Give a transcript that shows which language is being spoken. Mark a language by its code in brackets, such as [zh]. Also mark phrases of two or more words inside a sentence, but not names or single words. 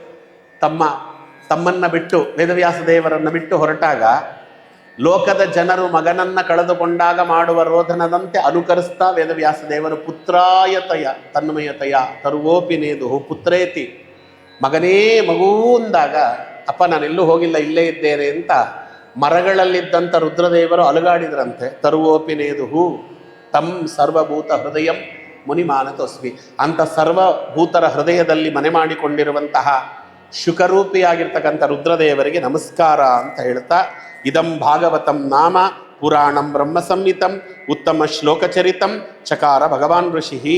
[kn] ತಮ್ಮನ್ನು ಬಿಟ್ಟು, ವೇದವ್ಯಾಸ ದೇವರನ್ನು ಬಿಟ್ಟು ಹೊರಟಾಗ ಲೋಕದ ಜನರು ಮಗನನ್ನು ಕಳೆದುಕೊಂಡಾಗ ಮಾಡುವ ರೋಧನದಂತೆ ಅನುಕರಿಸ್ತಾ ವೇದವ್ಯಾಸ ದೇವರು [sa] ಪುತ್ರಾಯತಯ ತನ್ಮಯತಯ ತರುವೋಪಿ ನೇದುಹು ಪುತ್ರೇತಿ, [kn] ಮಗನೇ ಮಗೂ ಅಂದಾಗ ಅಪ್ಪ ನಾನೆಲ್ಲೂ ಹೋಗಿಲ್ಲ ಇಲ್ಲೇ ಇದ್ದೇನೆ ಅಂತ ಮರಗಳಲ್ಲಿದ್ದಂಥ ರುದ್ರದೇವರು ಅಲುಗಾಡಿದ್ರಂತೆ. [sa] ತರುವೋಪಿ ನೇದುಹು ತಂ ಸರ್ವಭೂತ ಹೃದಯಂ ಮುನಿಮಾನತೋಸ್ಮಿ [kn] ಅಂತ ಸರ್ವಭೂತರ ಹೃದಯದಲ್ಲಿ ಮನೆ ಮಾಡಿಕೊಂಡಿರುವಂತಹ ಶುಕರೂಪಿಯಾಗಿರ್ತಕ್ಕಂಥ ರುದ್ರದೇವರಿಗೆ ನಮಸ್ಕಾರ ಅಂತ ಹೇಳ್ತಾ, [sa] ಇದಂ ಭಾಗವತಂ ನಾಮ ಪುರಾಣಂ ಬ್ರಹ್ಮ ಸಂಹಿತಂ ಉತ್ತಮ ಶ್ಲೋಕಚರಿತಂ ಚಕಾರ ಭಗವಾನ್ ಋಷಿ.